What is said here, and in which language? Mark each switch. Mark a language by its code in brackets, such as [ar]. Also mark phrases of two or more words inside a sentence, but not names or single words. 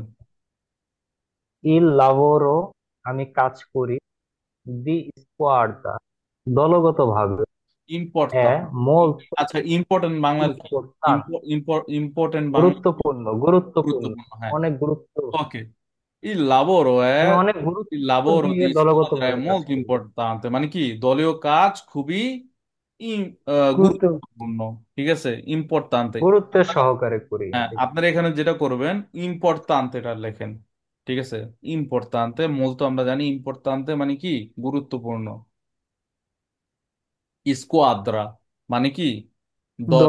[it] il lavoro, [bn] আমি কাজ করি, [it] di squadra, [bn] দলগতভাবে, এ ইম্পর্টেন্ট, মোলতো আচ্ছা ইম্পর্টেন্ট বাংলার কি? ইম্পোর্টান্ট, ইম্পর্টেন্ট বাংলা, গুরুত্বপূর্ণ, গুরুত্বপূর্ণ, গুরুত্বপূর্ণ, হ্যাঁ। অনেক গুরুত্ব। ওকে, [it] il lavoro [bn] আমি [it] è [bn] অনেক [it] il [bn] গুরুত্ব [it] lavoro [bn] দিয়ে [it] di squadra è [bn] দলগতভাবে কাজ [it] molto [bn] করি। importante, মানে কি দলীয় কাজ খুবই গুরুত্ব গুরুত্বপূর্ণ, ঠিক আছে, ইম্পর্ট্যান্তে। গুরুত্বের সহকারে করি। হ্যাঁ, আপনারা এখানে যেটা করবেন ইম্পর্ট্যান্তেটা লেখেন, ঠিক আছে। ইম্পর্ট্যান্তে মূলত আমরা জানি ইম্পর্ট্যান্তে মানে কি গুরুত্বপূর্ণ, স্কোয়াদ্রা মানে কি দল,